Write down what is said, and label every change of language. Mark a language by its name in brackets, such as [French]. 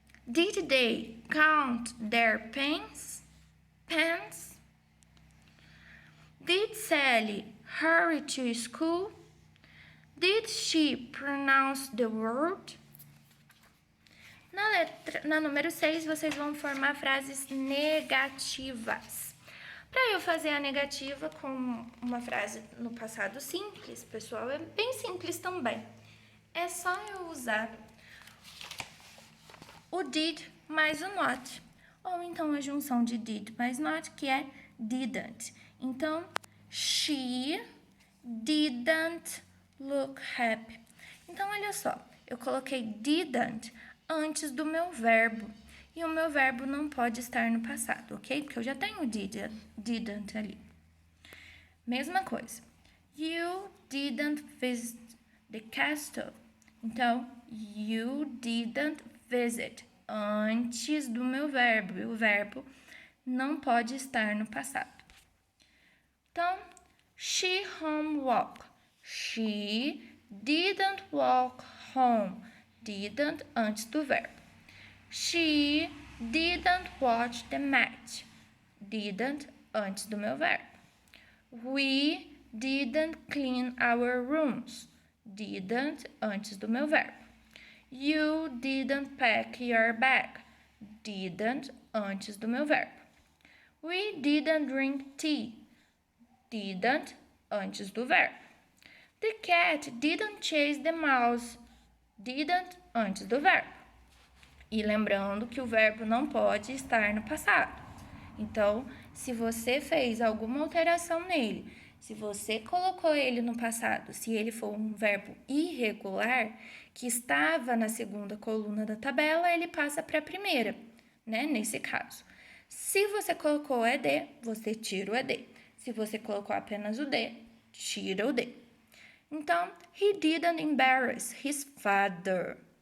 [English] Did they count their pens? Did Sally hurry to school? Did she pronounce the word? [Portuguese] Na número 6, vocês vão formar frases negativas. Para eu fazer a negativa com uma frase no passado simples, pessoal, é bem simples também. É só eu usar o did mais o not. Ou então a junção de did mais not, que é didn't. [English] Então, she didn't look happy. [Portuguese] Então, olha só, eu coloquei didn't antes do meu verbo. E o meu verbo não pode estar no passado, ok? Porque eu já tenho didn't ali. Mesma coisa. [English] You didn't visit the castle. [Portuguese] Então, [English] you didn't visit [Portuguese] antes do meu verbo. E o verbo não pode estar no passado. [English] Então, she home walk. She didn't walk home. [Portuguese] Didn't antes do verbo. [English] She didn't watch the match. [Portuguese] Didn't antes do meu verbo. [English] We didn't clean our rooms. [Portuguese] Didn't antes do meu verbo. [English] You didn't pack your bag. [Portuguese] Didn't antes do meu verbo. [English] We didn't drink tea. [Portuguese] Didn't antes do verbo. [English] The cat didn't chase the mouse. [Portuguese] Didn't antes do verbo. E lembrando que o verbo não pode estar no passado. Então, se você fez alguma alteração nele, se você colocou ele no passado, se ele for um verbo irregular, que estava na segunda coluna da tabela, ele passa para a primeira, né? Nesse caso. Se você colocou o ED, você tira o ED. Se você colocou apenas o D, tira o D. [English] Então, he didn't embarrass his father.